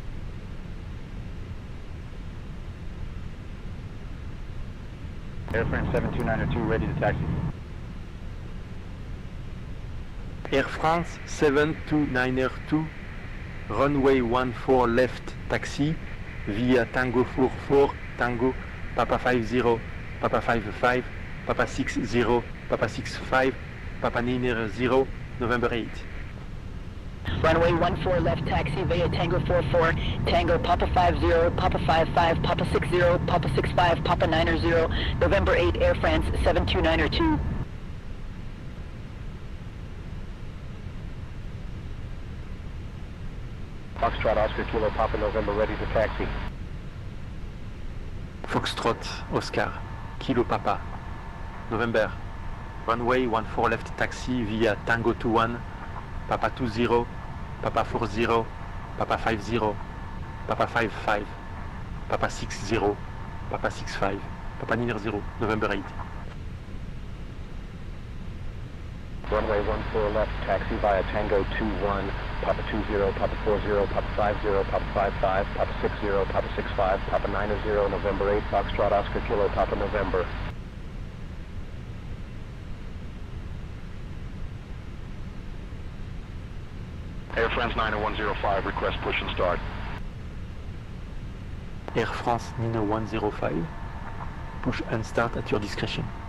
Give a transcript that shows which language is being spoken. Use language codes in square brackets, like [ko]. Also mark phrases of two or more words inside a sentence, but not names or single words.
[en] Air France 72902, ready to taxi. Air France 72902, runway 14 left taxi via Tango 44, Tango, Papa 50, Papa 55, Papa 60, Papa 65, Papa Niner 0, November 8. Runway 14 left taxi via Tango 44, Tango Papa 50, Papa 55, Papa 60, Papa 65, Papa 90, November 8, Air France 72902. Foxtrot Oscar Kilo Papa November ready to taxi. Foxtrot Oscar, Kilo Papa, November, runway 14 left taxi via Tango 21, Papa 20, Papa 40, Papa 50, Papa 55, Papa 60, Papa 65, Papa Niner 0, November 8. Runway 14 left, taxi via Tango 21, Papa 20, Papa 40, Papa 50, Papa 55, Papa 60, Papa 65, Papa 90, November 8, Foxtrot Oscar Kilo Papa November. Air France 90105, request push and start. Air France 90105, push and start at your discretion.